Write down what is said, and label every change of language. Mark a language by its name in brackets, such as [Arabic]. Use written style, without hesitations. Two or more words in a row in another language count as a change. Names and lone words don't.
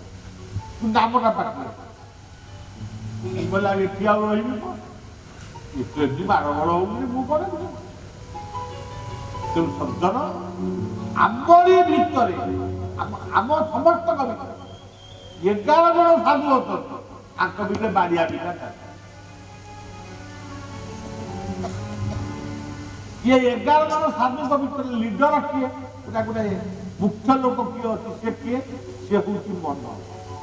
[Odia] ନାମଟା ପାଖରେ କହିଲା ଏଠି ଆଉ ରହିବି ଏଠି ମାଡ଼ ବଳ ହଉନି ମୁଁ କରେ। ତେଣୁ ସଜ୍ଜନ ଆମରି ଭିତରେ ଆମ ସମସ୍ତଙ୍କ ଭିତରେ 11 ଜଣ ସାଧୁ ଅଛନ୍ତି। ତାଙ୍କ ଭିତରେ ବାଡ଼ିଆ ପିଟା ଚାଲିଛି। ये 11 जन साधुଙ୍କ ଭିତରେ ଲିଡର କିଏ? ଗୋଟେ ମୁଖ୍ୟ ଲୋକ କିଏ ଅଛି? ସେ କିଏ? ସେ ହଉଛି ମନ।